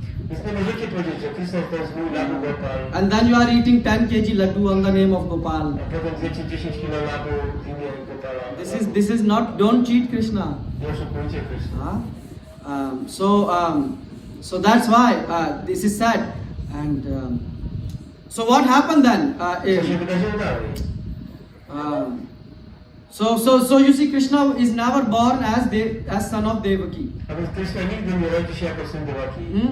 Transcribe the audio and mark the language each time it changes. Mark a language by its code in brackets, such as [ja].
[pl] Więc nie możecie powiedzieć, że Krishna to jest mój Laddu Gopal, [en] and then you are eating 10 kg Laddu on the name of Gopal. [pl] a potem zjecie 10 kilo laddu w imię Gopala. [en] This is not, don't cheat Krishna. [pl] Nie oszukujcie Krishna. [en] So that's why this is said. And so what happened then? [pl] Co się wydarzyło dalej? [en] So you see, Krishna is never born as son of Devaki. [pl] A więc Krishna nigdy nie rodzi się jako syn Devaki.